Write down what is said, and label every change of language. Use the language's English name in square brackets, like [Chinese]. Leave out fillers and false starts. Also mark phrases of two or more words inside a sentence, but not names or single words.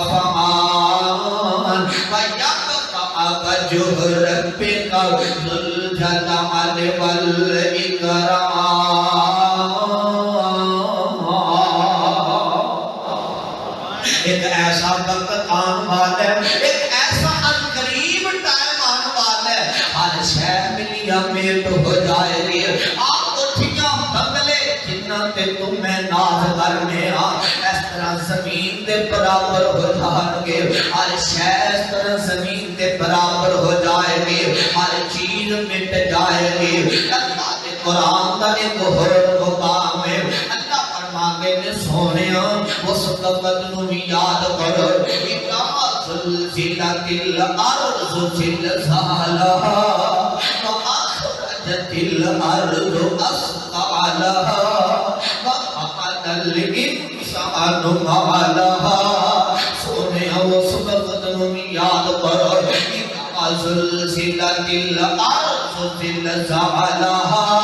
[Arabic] فان ویبقى وجہ ربک ذو الجلال والاکرام [Urdu] ایک ایسا وقت آن والا ہے ایک ایسا قریب ٹائم آن والا ہے ہر شے ملیا میٹ ہو جائے گی آپ [Punjabi] اٹھیاں بنگلے جنہ تے [Urdu] تمہیں ناز کرنے اس طرح [Punjabi] زمین دے برابر [Urdu] ہو جائیں گے ہر شے اس طرح [Punjabi] زمین دے برابر [Urdu] ہو جائے گی ہر چیز مٹ جائے گی اللہ کے قرآن کا ایک اور مقام ہے اللہ فرماتے ہیں [Punjabi] سونیا اس وقت نو یاد کرو [Arabic] اذا زلزلت الارض زلزالها واخرجت الارض اثقالها وقال الانسان ما لها [Punjabi] سونیا اس وقت نو یاد کرو [Arabic] اذا زلزلت الارض زلزالها